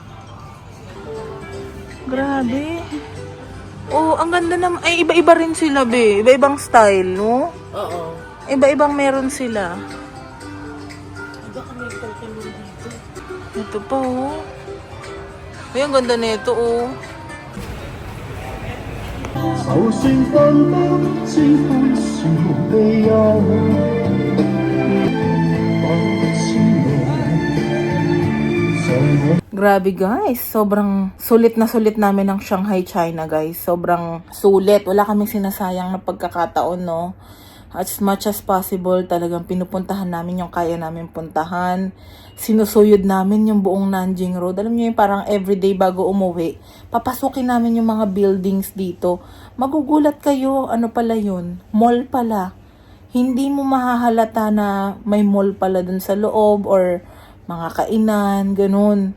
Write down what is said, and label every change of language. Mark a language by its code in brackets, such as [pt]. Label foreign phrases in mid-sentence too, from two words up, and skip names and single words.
[tl] Grabe. Oh, ang ganda naman. Ay, iba-iba rin sila, be. Iba-ibang style, no? Oo. Iba-ibang meron sila. Iba kami pagkalun dito. Ito pa, oh. Ay, ang ganda nito, oh. [zh] 就算分不知歡笑悲憂，不知我。 [tl] Grabe guys, sobrang sulit na sulit namin ng Shanghai, China guys. Sobrang sulit. Wala kaming sinasayang na pagkakataon, no? [en] As much as possible, [tl] talagang pinupuntahan namin yung kaya namin puntahan. Sinusuyod namin yung buong Nanjing Road. Alam niyo yung parang everyday bago umuwi, papasukin namin yung mga buildings dito. Magugulat kayo, ano pala yun? Mall pala. Hindi mo mahahalata na may mall pala dun sa loob or mga kainan, ganun.